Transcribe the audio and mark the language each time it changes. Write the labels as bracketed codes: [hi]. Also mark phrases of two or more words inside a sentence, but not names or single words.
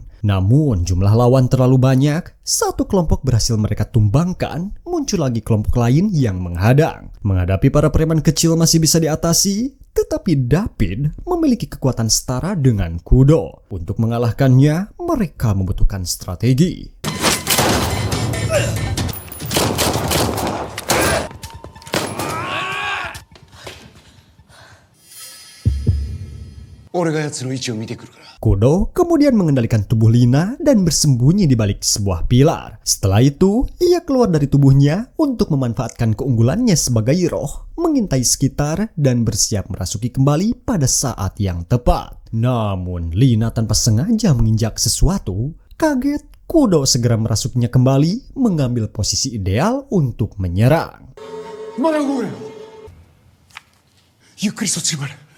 [id] Namun jumlah lawan terlalu banyak, satu kelompok berhasil mereka tumbangkan, muncul lagi kelompok lain yang menghadang. Menghadapi para preman kecil masih bisa diatasi, tetapi David memiliki kekuatan setara dengan Kudo. Untuk mengalahkannya, mereka membutuhkan strategi. [ja] 俺が奴の位置を見てくるから。 [id] Kudo kemudian mengendalikan tubuh Lina dan bersembunyi di balik sebuah pilar. Setelah itu, ia keluar dari tubuhnya untuk memanfaatkan keunggulannya sebagai roh, mengintai sekitar dan bersiap merasuki kembali pada saat yang tepat. Namun, Lina tanpa sengaja menginjak sesuatu. Kaget, Kudo segera merasuknya kembali, mengambil posisi ideal untuk menyerang. [ja] まだ動くなよ。ゆっくりそっちに回れ。